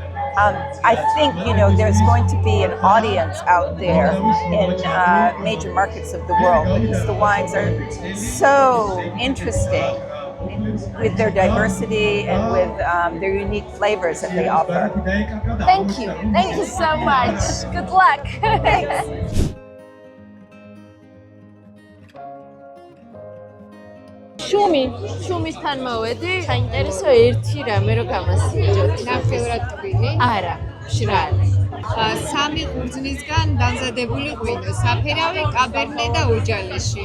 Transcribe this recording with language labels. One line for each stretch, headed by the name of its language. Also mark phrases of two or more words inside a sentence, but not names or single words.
English: I think, you know, there's going to be an audience out there in major markets of the world, because the wines are so interesting with their diversity and with their unique flavors that they offer. Thank you so much. Good luck.
Georgian: შუმისთან მოვედი. საინტერესო ერთი რამე რო გამასიჯოთ. ნახევრად ღვინი. არა, მშრალი. სამი ყურძნისგან დამზადებული ღვინო, საფერავი, კაბერნე და ოჯალეში.